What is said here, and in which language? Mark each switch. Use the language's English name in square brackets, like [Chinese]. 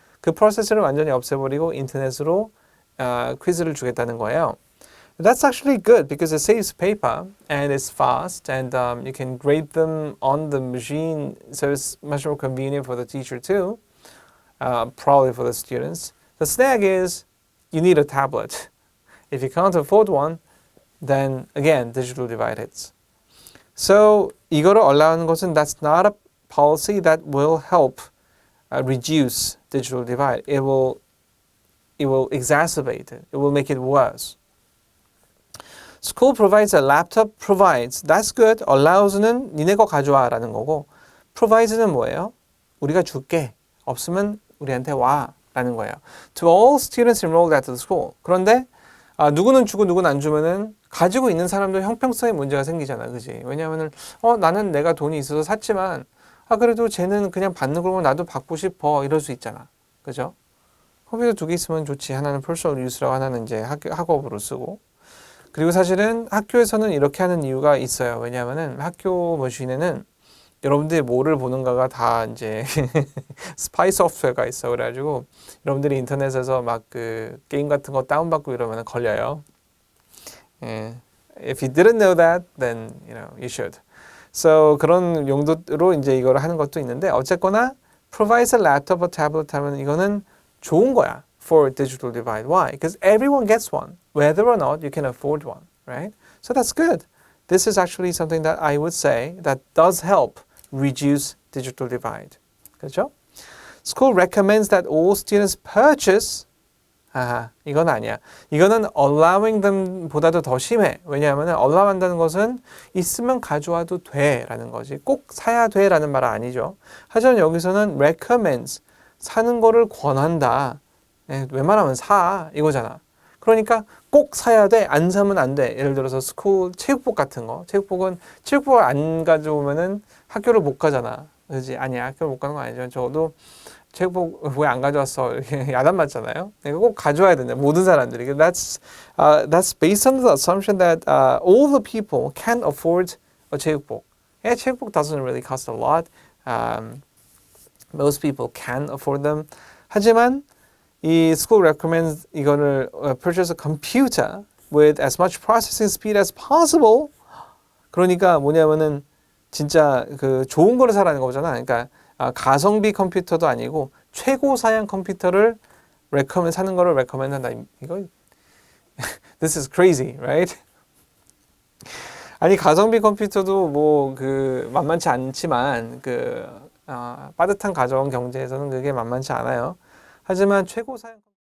[Korean] 그 프로세스를 완전히 없애버리고 인터넷으로 퀴즈를 주겠다는 거예요. [English] That's actually good because it saves paper and it's fast and you can grade them on the machine, so it's much more convenient for the teacher too, probably for the students. The snag is you need a tablet. If you can't afford one, then again, digital divide hits. So [Korean] 이거를 allow 것은 [English] that's not a policy that will help reduce digital divide. It will exacerbate it. It will make it worse. School provides a laptop. Provides. That's good. [Korean] Allows는 니네 거 가져와라는 거고 provides는 뭐예요? 우리가 줄게. 없으면 우리한테 와라는 거예요. [English] To all students enrolled at the school. [Korean] 그런데 누구는 주고 누구는 안 주면은 가지고 있는 사람도 형평성에 문제가 생기잖아, 그지? 왜냐하면은 나는 내가 돈이 있어서 샀지만 그래도 쟤는 그냥 받는 거 보면 나도 받고 싶어 이럴 수 있잖아, 그죠? 컴퓨터 두 개 있으면 좋지. 하나는 personal use라고 하나는 이제 학업으로 쓰고. 그리고 사실은 학교에서는 이렇게 하는 이유가 있어요. 왜냐하면은 학교 머신에는 여러분들이 뭐를 보는가가 다 이제 스파이 소프트웨어가 있어. 그래가지고 여러분들이 인터넷에서 막 그 게임 같은 거 다운받고 이러면 걸려요. [English] If you didn't know that, then you should. [Korean] So 그런 용도로 이제 이걸 하는 것도 있는데 어쨌거나 [English] provides a laptop or tablet [Korean] 하면 이거는 좋은 거야 [English] for digital divide. Why? Because everyone gets one, whether or not you can afford one, right? So that's good. This is actually something that I would say that does help reduce digital divide. [Korean] 그렇죠? [English] School recommends that all students purchase. [Korean] 이건 아니야. 이거는 allowing them 보다도 더 심해. 왜냐하면 allow 한다는 것은 있으면 가져와도 돼 라는 거지. 꼭 사야 돼 라는 말은 아니죠. 하지만 여기서는 recommends 사는 거를 권한다. 웬만하면 사 이거잖아. 그러니까 꼭 사야 돼. 안 사면 안 돼. 예를 들어서 스쿨 체육복 같은 거. 체육복을 안 가져오면은 학교를 못 가잖아. 그렇지? 아니야. 학교를 못 가는 거 아니죠. 저도 체육복 왜 안 가져왔어? 이렇게 야단 맞잖아요. 내가 꼭 가져와야 된다. 모든 사람들이. [English] That's based on the assumption that all the people can afford a 체육복. Yeah, 체육복 doesn't really cost a lot. Most people can afford them. [Korean] 하지만 이 [English] school recommends [Korean] 이거를 [English] purchase a computer with as much processing speed as possible. [Korean] 그러니까 뭐냐면은 진짜 그 좋은 거를 사라는 거잖아. 그러니까 가성비 컴퓨터도 아니고 최고 사양 컴퓨터를 사는 거를 recommend 한다. 이거 [English] this is crazy, right? [Korean] 아니 가성비 컴퓨터도 뭐 그 만만치 않지만 그 빠듯한 가정 경제에서는 그게 만만치 않아요. 하지만 최고 사양